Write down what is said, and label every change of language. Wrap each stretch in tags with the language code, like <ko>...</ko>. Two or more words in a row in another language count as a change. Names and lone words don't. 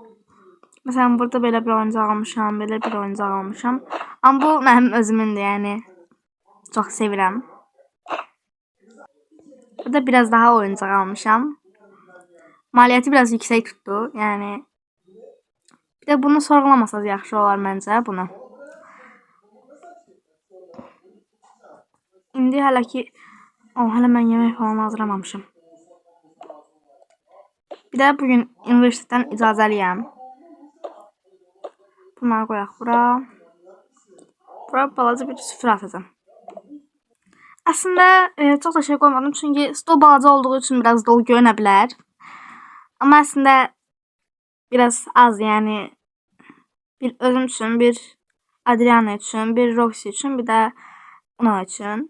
<tr>Mesela burada böyle bir oyuncak almışam. Böyle bir oyuncak almışam. Ama bu benim özümündür yani.</tr> <az>Çok sevirəm.</az> <tr>Burada biraz daha oyuncak almışam. Maliyeti biraz yüksek tuttu. Yani bir de bunu sorgulamasanız</tr> <az>yaxşı olar məncə bunu. İndi hələ ki hələ mən yemək falan hazırlamamışam.</az> <tr>Bir de bugün üniversiteden icazəliyəm.</tr> <az>Bunları qoyaq bura. Bura balaca bir süfrə atacağım.</az> <tr>Aslında çok da şey koymadım çünkü</tr> <az>stol balaca</az> <tr>olduğu için biraz dolu</tr> <az>görünə bilər.</az> <tr>Ama aslında biraz az yani. Bir özüm için, bir Adriana için, bir Roxy için, bir de ona için.</tr>